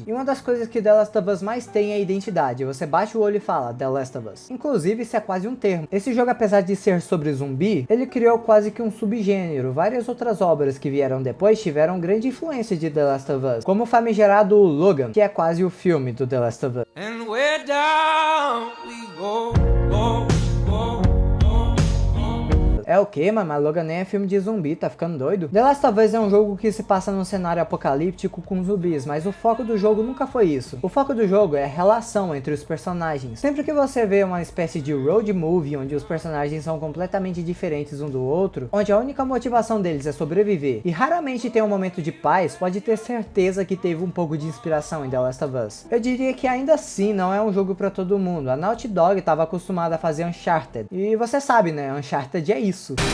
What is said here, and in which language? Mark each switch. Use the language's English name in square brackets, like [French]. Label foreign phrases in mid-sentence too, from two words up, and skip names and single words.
[Portuguese] E uma das coisas que The Last of Us mais tem é a identidade. Você bate o olho e fala, The Last of Us. Inclusive, isso é quase um termo. Esse jogo, apesar de ser sobre zumbi, ele criou quase que um subgênero. Várias outras obras que vieram depois tiveram grande influência de The Last of Us, como o famigerado Logan, que é quase o filme do The Last of Us. [English] and way down we go, go, go, go, go. [Portuguese] É o que, mas Logan nem é filme de zumbi, tá ficando doido? The Last of Us é um jogo que se passa num cenário apocalíptico com zumbis, mas o foco do jogo nunca foi isso. O foco do jogo é a relação entre os personagens. Sempre que você vê uma espécie de road movie onde os personagens são completamente diferentes um do outro, onde a única motivação deles é sobreviver, e raramente tem um momento de paz, pode ter certeza que teve um pouco de inspiração em The Last of Us. Eu diria que ainda assim não é um jogo pra todo mundo. A Naughty Dog estava acostumada a fazer Uncharted, e você sabe, né, Uncharted é isso.